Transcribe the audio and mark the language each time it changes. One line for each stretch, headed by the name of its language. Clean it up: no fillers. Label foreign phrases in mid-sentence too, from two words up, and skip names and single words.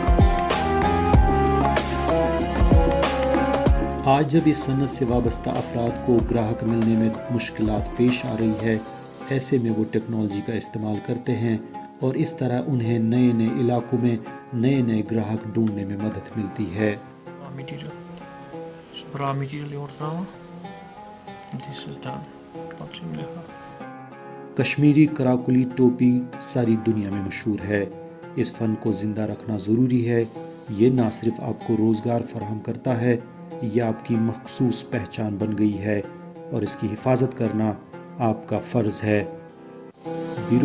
Urdu: آج جب اس صنعت سے وابستہ افراد کو گراہک ملنے میں مشکلات پیش آ رہی ہے، ایسے میں وہ ٹیکنالوجی کا استعمال کرتے ہیں اور اس طرح انہیں نئے نئے علاقوں میں نئے نئے گراہک ڈھونڈنے میں مدد ملتی ہے۔
English: raw material
Kashmiri: یور تراوان،
English: this is done.
Urdu: کشمیری کراکلی ٹوپی ساری دنیا میں مشہور ہے۔ اس فن کو زندہ رکھنا ضروری ہے۔ یہ نہ صرف آپ کو روزگار فراہم کرتا ہے، یہ آپ کی مخصوص پہچان بن گئی ہے اور اس کی حفاظت کرنا آپ کا فرض ہے۔